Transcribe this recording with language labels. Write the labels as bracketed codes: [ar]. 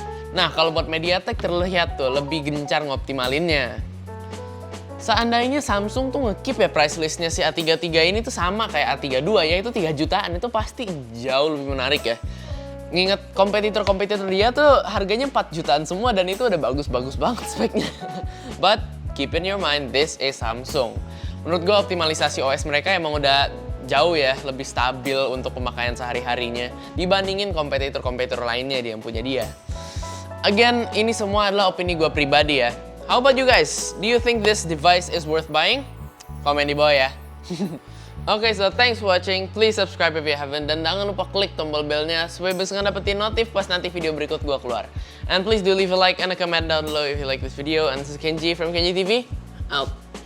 [id] Nah, kalau buat MediaTek terlihat tuh lebih gencar ngoptimalinnya. Seandainya Samsung tuh nge-keep ya price listnya si A33 ini tuh sama kayak A32 yaitu 3 jutaan, itu pasti jauh lebih menarik ya. Nginget kompetitor-kompetitor dia tuh harganya 4 jutaan semua dan itu udah bagus-bagus banget speknya. [en] But keep in your mind, this is Samsung. [id] Menurut gue optimalisasi OS mereka emang udah jauh ya, lebih stabil untuk pemakaian sehari-harinya dibandingin kompetitor-kompetitor lainnya yang punya dia. Again, ini semua adalah opini gue pribadi ya. [en] How about you guys? Do you think this device is worth buying? [id] Komen di bawah ya. [en] Okay, so thanks for watching. Please subscribe if you haven't. [id] Dan jangan lupa klik tombol belnya supaya bisa ngedapetin notif pas nanti video berikut gua keluar. [en] And please do leave a like and a comment down below if you like this video. And this is Kenji from Kenji TV. Out.